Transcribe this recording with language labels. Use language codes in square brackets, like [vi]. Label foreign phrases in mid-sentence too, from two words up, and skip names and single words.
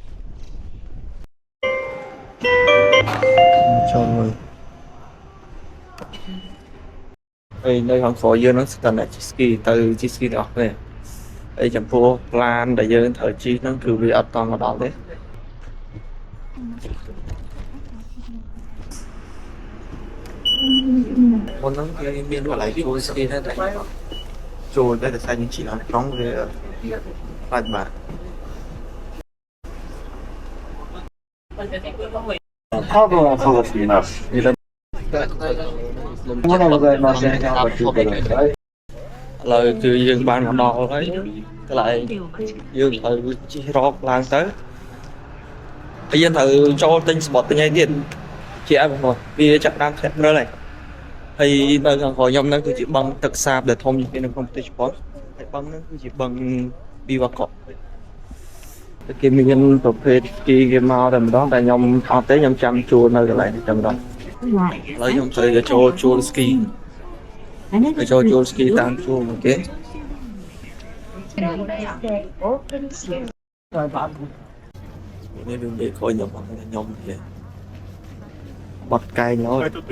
[km] ចូលមើលហើយនៅខាងក្រោយយើងហ្នឹងស្ទើរតែជិះស្គីទៅជិះស្គីទាំងអស់គ្នាហើយចំពោះឡានដែលយើងត្រូវជិះហ្នឹងគឺវាអត់តមកដល់ទេមុនហ្នឹងគឺមានកន្លែងជួលស្គីដែរតែចូលតែសាច់យើងជិះឡើងក្នុងវាបាច់បាទ [ja] 多分そうしています。まだございません。ご注意ください。 [km] ឥឡូវគឺយើងបានមកដល់ហើយកន្លែងយើងត្រូវជិះរកឡើងទៅហើយយើងត្រូវចូលទិញស្បត់ទិញ អីទៀតជាឲ្យបងប្អូនវាចាប់ដើមធ្លាក់ព្រិលហើយនៅខាងក្រោយខ្ញុំហ្នឹងគឺជាបឹងទឹក សាបដែលធំជាងគេនៅក្នុងប្រទេសជប៉ុនហើយបឹងហ្នឹងគឺជាបឹង Biwako គេមានប្រភេទស្គីគេមកតែម្ដងតែខ្ញុំអត់ទេខ្ញុំចាំជួលនៅកន្លែងនេះតែម្ដងឥឡូវខ្ញុំត្រូវចូលជួលស្គីចូលស្គីតាមជួលមកគេនេះវានិយាយខូចខ្ញុំទេបត់កែងហើយ